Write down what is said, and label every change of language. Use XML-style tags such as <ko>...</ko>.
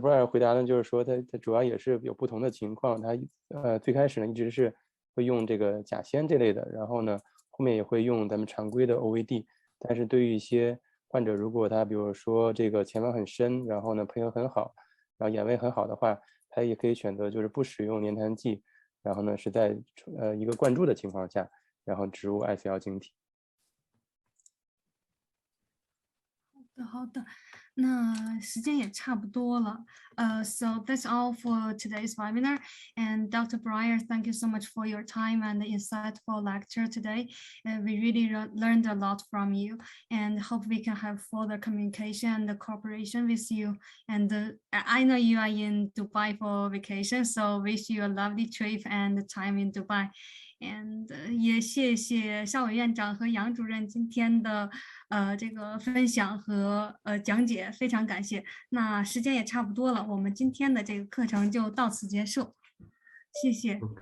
<zh>Breyer 回答呢，就是说他主要也是有不同的情况，他最开始呢一直是会用这个甲酰这类的，然后呢后面也会用咱们常规的 OVD， 但是对于一些患者，如果他比如说这个前弯很深，然后呢配合很好，然后眼位很好的话，他也可以选择就是不使用粘痰剂，然后呢是在一个灌注的情况下，然后植入 ICL 晶体。好的，那时间也差不多了。</zh> <en>So that's all for today's webinar. And Dr. Breyer, thank you so much for your time and the insightful lecture today. We really learned a lot from you, and hope we can have further communication and cooperation with you. And I know you are in Dubai for vacation, so wish you a lovely trip and time in Dubai.</en> <zh>And 也谢谢邵伟院长和杨主任今天的这个分享和讲解，非常感谢。那时间也差不多了，我们今天的这个课程就到此结束，谢谢。</zh>